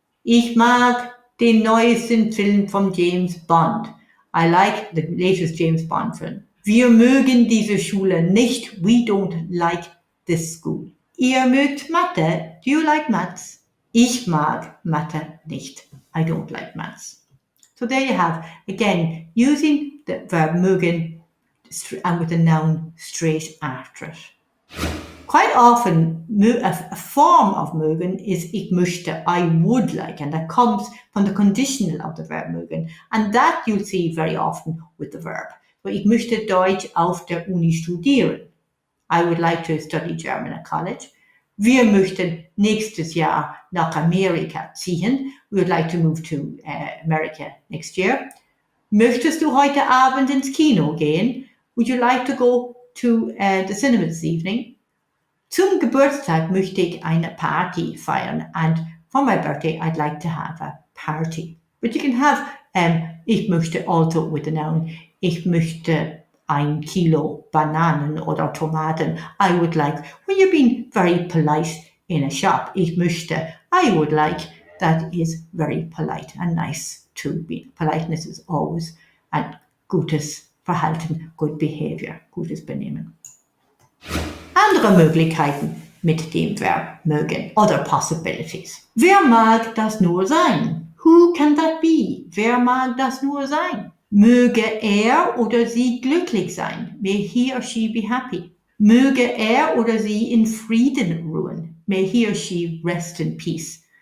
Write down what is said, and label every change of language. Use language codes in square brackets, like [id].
[de] Ich mag den neuesten Film von James Bond. [en] I like the latest James Bond film. [de] Wir mögen diese Schule nicht. [en] We don't like this school. [de] Ihr mögt Mathe. [en] Do you like maths? [de] Ich mag Mathe nicht. [en] I don't like maths. So there you have, again, using the verb mögen and with the noun straight after it. Quite often, a form of mögen is [de] ich möchte, [en] I would like, and that comes from the conditional of the verb mögen. And that you'll see very often with the verb. [de] So ich möchte Deutsch auf der Uni studieren. [en] I would like to study German at college. [de] Wir möchten nächstes Jahr nach Amerika ziehen. [en] We would like to move to America next year. [de] Möchtest du heute Abend ins Kino gehen? [en] Would you like to go to the cinema this evening? [de] Zum Geburtstag möchte ich eine Party feiern. [en] And for my birthday, I'd like to have a party. But you can have ich möchte also with the noun. [de] Ich möchte ein Kilo Bananen oder Tomaten. [en] I would like, when you're being very polite in a shop, [de] ich möchte, [en] I would like, that is very polite and nice to be. Politeness is always [de] ein gutes Verhalten, [en] good behavior, [de] gutes Benehmen. Andere Möglichkeiten mit dem Verb mögen, [en] other possibilities. [de] Wer mag das nur sein? [en] Who can that be? [de] Wer mag das nur sein? Möge er oder sie glücklich sein. [en] May he or she be happy. [de] Möge er oder sie in Frieden ruhen. [en] May he or she rest in peace.